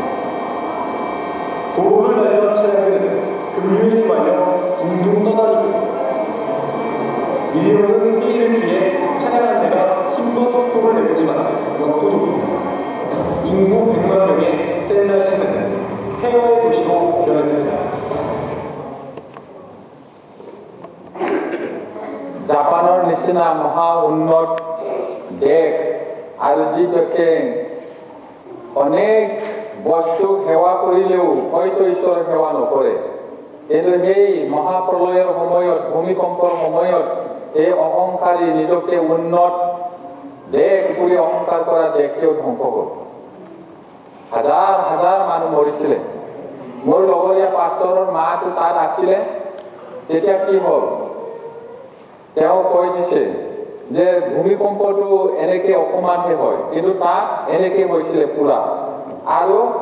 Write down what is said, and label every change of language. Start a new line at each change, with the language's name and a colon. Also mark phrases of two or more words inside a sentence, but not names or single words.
Korean: 도로를 달리던 차량은 급류에 휘말려 둥둥 떠다니고 밀려오는 피해를 피해 차량 한 대가 힘껏 속도를 내보지만 역부족입니다. 인구 100만 명의 샌라이시는 폐허의 도시로 변했습니다.
Assamese: জাপানৰ নিচিনা মহা উন্নত দেশ আৰু যি দেশে অনেক বস্তু সেৱা কৰিলেও হয়তো ঈশ্বৰৰ সেৱা নকৰে কিন্তু সেই মহাপ্ৰলয়ৰ সময়ত ভূমিকম্পৰ সময়ত এই অহংকাৰী নিজকে উন্নত দেশ বুলি অহংকাৰ কৰা দেশেও ধ্বংস হ'ল হাজাৰ হাজাৰ মানুহ মৰিছিলে মোৰ লগৰীয়া পাষ্টৰৰ মাটো তাত আছিলে তেতিয়া কি হ'ল তেওঁ কৈ দিছে যে ভূমিকম্পটো এনেকে অকমানহে হয় কিন্তু তাত এনেকে হৈছিলে পুৰা আৰু